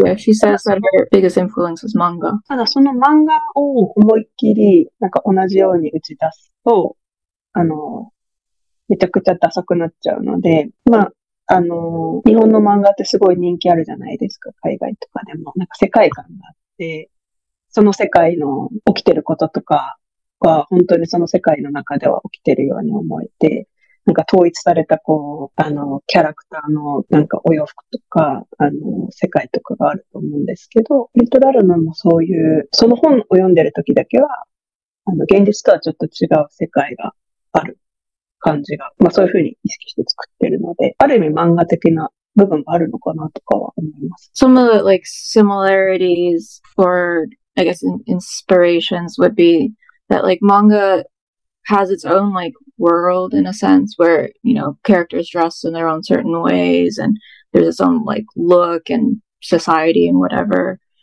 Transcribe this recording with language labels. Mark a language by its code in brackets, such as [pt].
[en] Yeah, she says that her biggest influence is manga. [ja] ただその漫画を思いっきりなんか同じように打ち出すと、めちゃくちゃダサくなっちゃうので、日本の漫画ってすごい人気あるじゃないですか、海外とかでも。なんか世界観があって、その世界の起きてることとかは本当にその世界の中では起きてるように思えて、なんか統一されたキャラクターのなんかお洋服とか、世界とかがあると思うんですけど、リトラルムもそういう、その本を読んでる時だけは、現実とはちょっと違う世界がある感じが、そういう風に意識して作ってるので、ある意味漫画的な部分があるのかなとかは思います。 [en] Some of the like similarities or I guess inspirations would be that like manga has its own like world in a sense where, you know, characters dress in their own certain ways and there's its own like look and society and whatever.